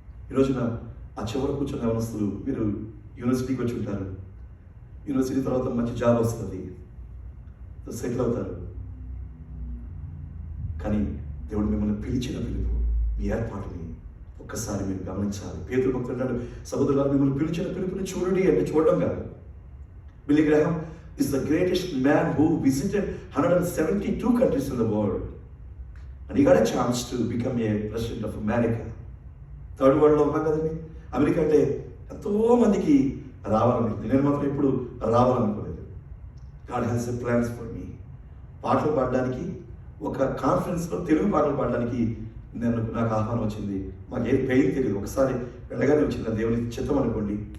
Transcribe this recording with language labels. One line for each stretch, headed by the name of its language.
Telugu: ఈ రోజున ఆ చివరి కూర్చొని యవనస్తులు, మీరు యూనివర్సిటీకి వచ్చి ఉంటారు, యూనివర్సిటీ తర్వాత మంచి జాబ్ వస్తుంది, సెటిల్ అవుతారు. కానీ దేవుడు మిమ్మల్ని పిలిచిన పిలుపు, మీ ఏర్పాటుని ఒక్కసారి మీరు గమనించాలి. పేతురు భక్తుడు అంటాడు, సహోదరులారా మిమ్మల్ని పిలిచిన పిలుపుని చూడండి అంటే చూడడం కాదు.
English: Billy Graham is the greatest man who visited 172 countries in the world, and he got a chance to become a president of America.
Telugu: Third వరల్డ్లో ఉన్నాం కదండి. అమెరికా అంటే ఎంతో మందికి రావాలనుకుంది, నేను మాత్రం ఎప్పుడు రావాలనుకోలేదు.
English: God has a plans for me.
Telugu: పాటలు పాడడానికి, ఒక కాన్ఫరెన్స్లో తెలుగు పాటలు పాడడానికి నాకు ఆహ్వానం వచ్చింది. మాకు ఏం పెయిన్ తెలియదు, ఒకసారి వెళ్ళగానే వచ్చింది. దేవుని చిత్తం అనుకోండి.